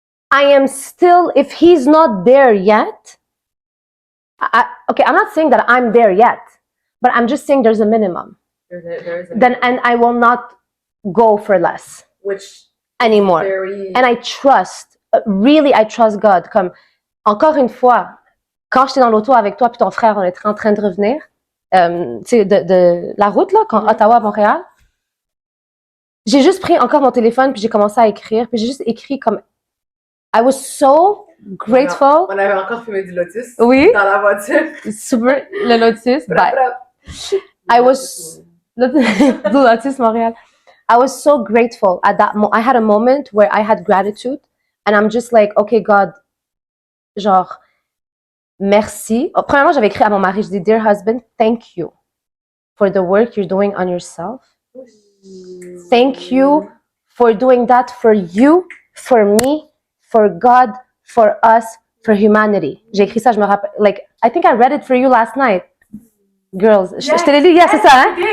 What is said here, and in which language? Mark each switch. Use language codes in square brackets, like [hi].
[en] I am still, if he's not there yet, okay, I'm not saying that I'm there yet, but I'm just saying there's a minimum. There is a Then, and I will not go for less which anymore. very... And I trust, really, I trust God. [fr] Comme, encore une fois, quand j'étais dans l'auto avec toi puis ton frère, on était en train de revenir, tu sais, de la route, là, Ottawa à Montréal, j'ai juste pris encore mon téléphone puis j'ai commencé à écrire, puis j'ai juste écrit comme, [en] I was so grateful. [fr] On avait encore fumé du lotus Oui. dans la voiture. Super, le Lotus. [en] But I was, the Lotus Montréal. I was so grateful at that moment. I had a moment where I had gratitude, and I'm just like, okay, God, [fr] genre, merci. Oh, premièrement, j'avais écrit à mon mari, je dis, [en] dear husband, thank you for the work you're doing on yourself. Thank you for doing that for you, for me, for God, for us, for humanity. [fr] J'ai écrit ça, je me rappelle, [en] like, I think I read it for you last night. [fr] Girls, je te l'ai lu, yeah, c'est ça, hein?